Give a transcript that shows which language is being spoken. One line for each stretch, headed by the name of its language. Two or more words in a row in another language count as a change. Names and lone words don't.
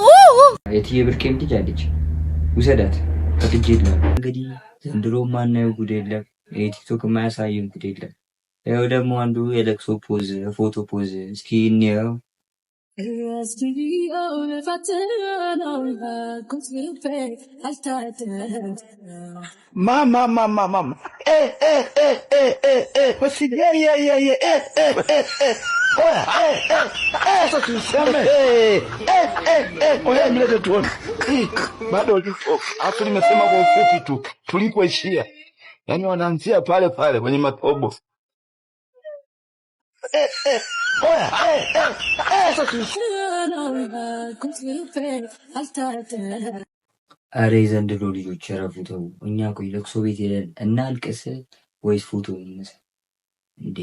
Amharic: የትዬ ብርቄም ልጅ አለች ውሰዳት ከትጄላ እንግዲህ ዘንድሮ ማናየው ጉድ የለም። የቲክቶክ የማያሳየን ጉድ የለም። ያው ደግሞ አንዱ የለቅሶ ፖዝ ፎቶ ፖዝ እስኪ እንየው።
Swahili: ማማ bado afu nimesema kwa ufupi tu tulipoishia, yani wanaanzia pale pale kwenye matobo.
Amharic: አሬ ዘንድሮ ልጆች ረፉተው እኛ ቆይ ለቅሶ ቤት ሄደን እናልቅስ ወይስ ፎቶ እንነሳ እንዴ?